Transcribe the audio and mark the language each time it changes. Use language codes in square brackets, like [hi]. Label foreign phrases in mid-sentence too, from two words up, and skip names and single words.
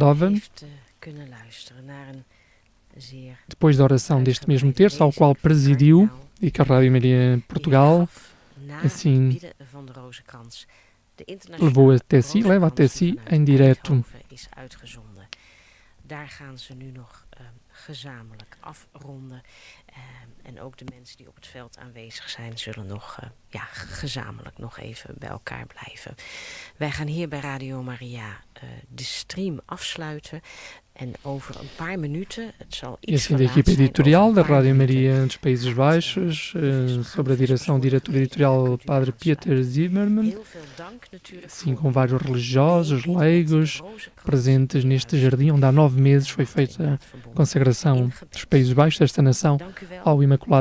[pt] depois da oração deste mesmo terço, ao qual presidiu, e que a Rádio Maria Portugal, assim, leva até si em direto. [nl] daar gaan ze nu nog gezamenlijk afronden. En ook de mensen die op het veld aanwezig zijn, zullen nog gezamenlijk nog even bij elkaar blijven. Wij gaan hier bij Radio Maria de stream afsluiten. En over een paar minuten, het zal iets [pt] assim da equipe editorial da Rádio Maria dos Países Baixos, sobre a diretora editorial Padre Pieter Zimmermann, assim com vários religiosos, leigos, presentes neste jardim, onde há 9 meses foi feita a consagração dos Países Baixos, desta nação, ao Imaculado